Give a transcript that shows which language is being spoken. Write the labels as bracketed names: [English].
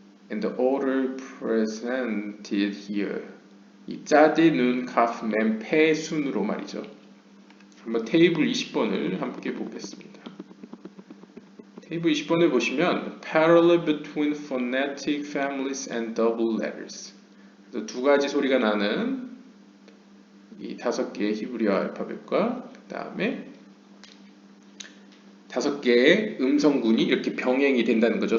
[English] In the order presented here. [Korean] 이 짜디, 눈, 카프, 멤, 페 순으로 말이죠. 한번 테이블 20번을 함께 보겠습니다. 테이블 20번을 보시면 [English] parallel between phonetic families and double letters. [Korean] 두 가지 소리가 나는 이 5개의 히브리어 알파벳과 그 다음에 5개의 음성군이 이렇게 병행이 된다는 거죠.